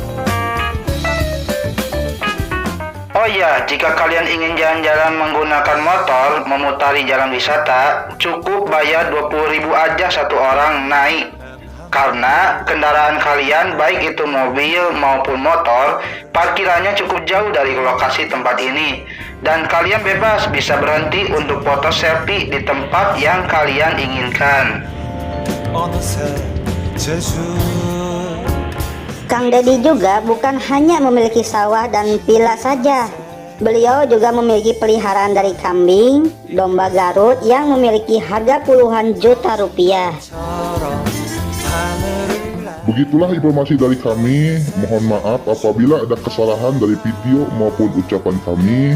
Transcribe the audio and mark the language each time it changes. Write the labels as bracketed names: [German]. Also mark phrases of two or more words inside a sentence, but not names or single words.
[Indonesian] Oh iya, jika kalian ingin jalan-jalan menggunakan motor memutari jalan wisata, cukup bayar 20.000 aja satu orang naik. Karena kendaraan kalian, baik itu mobil maupun motor, parkirannya cukup jauh dari lokasi tempat ini. Dan kalian bebas bisa berhenti untuk foto selfie di tempat yang kalian inginkan. [Korean] 어느새 제주 [Indonesian] Kang Deddy juga bukan hanya memiliki sawah dan villa saja. Beliau juga memiliki peliharaan dari kambing, domba Garut yang memiliki harga puluhan juta rupiah. [Korean] 처럼 하늘을 날 [Indonesian] Begitulah informasi dari kami. Mohon maaf apabila ada kesalahan dari video maupun ucapan kami.